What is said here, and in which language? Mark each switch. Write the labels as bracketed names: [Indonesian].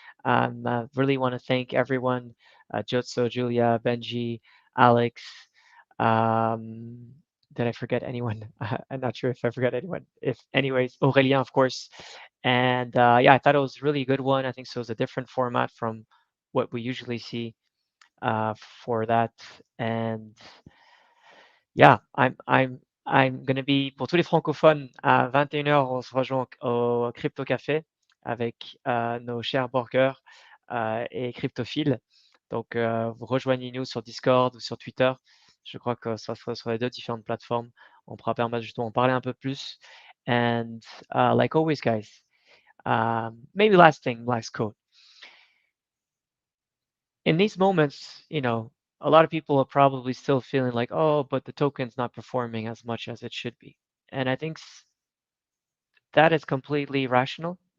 [English] Really want to thank everyone, Jotso, Julia, Benji, Alex. Um, did I forget anyone? I'm not sure if I forgot anyone. If anyways, Aurélien, of course. And yeah, I thought it was a really good one. I think so. It was a different format from what we usually see uh, for that. And yeah, I'm gonna be [French] pour tous les francophones à 21 heures, on se rejoint au Crypto Café avec nos chers burgers et cryptophiles. Donc rejoignez-nous sur Discord ou sur Twitter. Je crois que ça sera sur les deux différentes plateformes. On pourra permettre justement de parler un peu plus. [English] And like always, guys, maybe last thing, last quote. In these moments, a lot of people are probably still feeling like, oh, but the token's not performing as much as it should be. And I think that is completely rational.